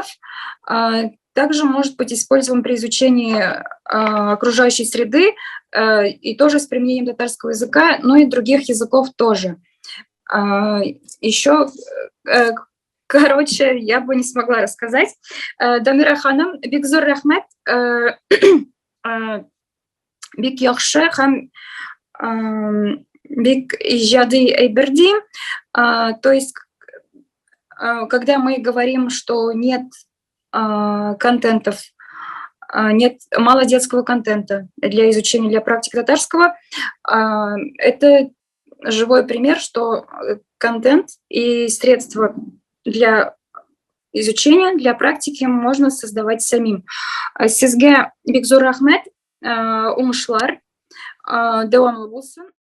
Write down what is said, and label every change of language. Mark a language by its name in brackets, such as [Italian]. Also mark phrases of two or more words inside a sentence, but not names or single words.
[Russian] Также может быть использован при изучении окружающей среды и тоже с применением татарского языка, но и других языков тоже. Еще, короче, я бы не смогла рассказать. [Tatar] Дамира ханым, бик зур рәхмәт, бик яхшы һәм бик иҗади әйбер дим. [Russian] То есть, когда мы говорим, что нет контентов, нет мало детского контента для изучения, для практики татарского, это живой пример, что контент и средства для изучения, для практики можно создавать самим. [Tatar] Сезгә бик зур рәхмәт, уңышлар, дәвамлы булсын.